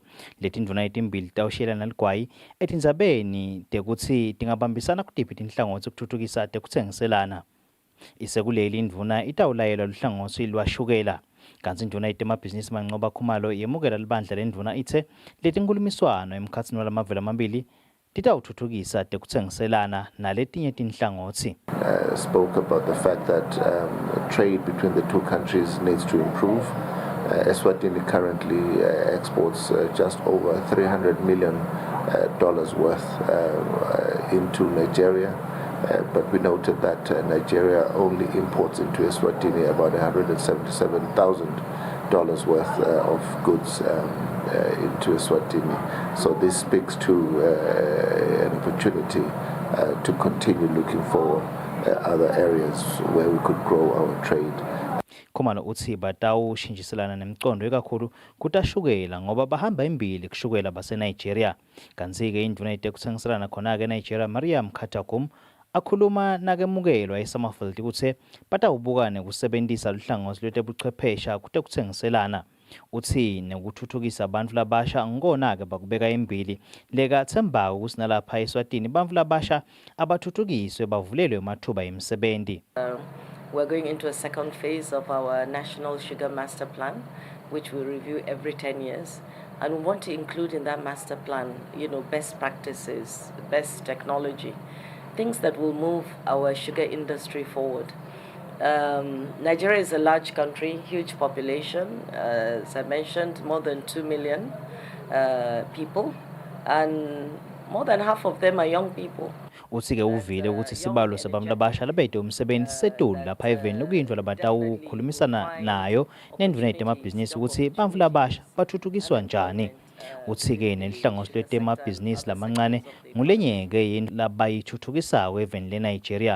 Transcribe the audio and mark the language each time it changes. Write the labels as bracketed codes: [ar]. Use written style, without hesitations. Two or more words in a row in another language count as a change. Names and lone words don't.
[ss] Leti nduna etimbili tawushelana ligwayi etindzabeni tekuthi tingabambisana kutiphi tinhlangothi kuthuthukisa tekutsengiselana. Isekuleli induna itawulayelwa luhlangothi lwashukela. Kanti induna yemabhizinisi Mancoba Khumalo yemukela libandla lenduna ithe letinkulumiswano emkhatsini walamavela amabili titawuthuthukisa tekutsengiselana naletinye tinhlangothi. [en] Spoke about the fact that trade between the two countries needs to improve. Eswatini currently exports just over $300 million worth into Nigeria. But we noted that Nigeria only imports into Eswatini about $177,000 worth of goods into Eswatini. So this speaks to an opportunity to continue looking for other areas where we could grow our trade. [ss] Khumalo uthi batawushintshiselana nemcondo ekakhulu kutashukela ngoba bahamba imbili kushukela baseNigeria. Kanti-ke induna yetekutsengiselana khona-ke eNigeria Miriam Katagum akhuluma nakemukelwa eSummerfield kuthe batawubukane kusebenzisa luhlangothi lwetebuchwephesha kutekutsengiselana. Uthi nekuthuthukisa abantu labasha ngona-ke bakubeka imbili lekathemba ukuthi nalapha eSwatini abantu labasha abathuthukiswe bavulelwe amathuba emisebenzi. [en] We're going into a second phase of our National Sugar Master Plan, which we review every 10 years. And we want to include in that master plan, best practices, best technology, things that will move our sugar industry forward. Nigeria is a large country, huge population. As I mentioned, more than 2 million people, and more than half of them are young people. [ss] Uthi-ke uvile ukuthi isibalo sabantu labasha labede umsebenzi setulu lapha eveni lokuyindlu labatawukhulumisana nayo nenduna yemabhizinisi ukuthi bantu labasha bathuthukiswa njani. Uthi-ke nenhlangothi lwetemabhizinisi lamancane ngulenyeke labayithuthukisako eveni leNigeria.